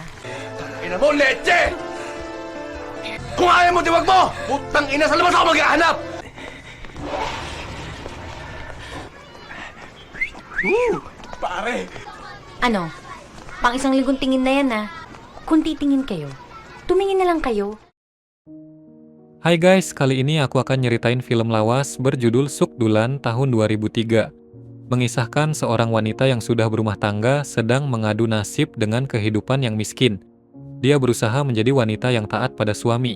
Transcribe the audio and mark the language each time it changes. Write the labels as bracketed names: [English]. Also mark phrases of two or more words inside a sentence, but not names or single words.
[Filipino] Ina mo, leche! Kung ayaw mo, diwag mo! Putang ina, sa labas ako maghahanap! Pare! Ano? Pang isang linggong tingin na yan Kung titingin kayo, tumingin na lang kayo. [Indonesian] Hai guys, kali ini aku akan nyeritain film lawas berjudul Sukdulan tahun 2003. Mengisahkan seorang wanita yang sudah berumah tangga sedang mengadu nasib dengan kehidupan yang miskin. Dia berusaha menjadi wanita yang taat pada suami.